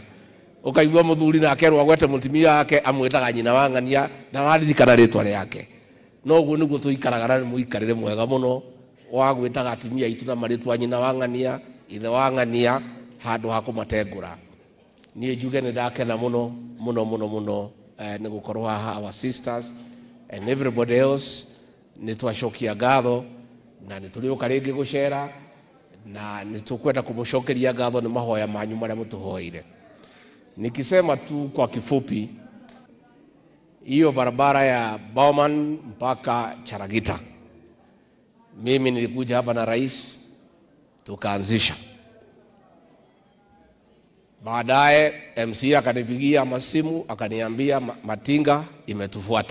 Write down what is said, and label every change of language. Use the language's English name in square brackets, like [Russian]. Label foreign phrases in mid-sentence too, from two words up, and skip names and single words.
[Kikuyu] Ũkaigua mũthuri na akerwo agwete mutimia wake amwĩtaga nyina wa ng'ania na araririkana rĩtwa rĩake. No ũguo nĩguo tũikaraga na mũikarĩre mwega mũno wa gwĩtaga atumia aitu na marĩtwa nyina wa ng'ania, ithe wa ng'ania, handu ha kũmatengũra. Niĩ njuge nĩ ndakena muno muno muno muno nĩ gũkorwo haha, [English] our sisters and everybody else. [Kikuyu] Nĩ twacokia ngatho na nĩ tũrĩũka rĩngĩ gũcera, na nĩ tũkwenda kũmũcokeria ngatho nĩ mahoya manyu marĩa mũtũhoire. [Swahili] Nikisema tu kwa kifupi, hiyo barabara ya Bowman mpaka Charagita, mimi nilikuja hapa na rais tukaanzisha. Baadaye MC akanipigia masimu akaniambia Matinga imetufuata.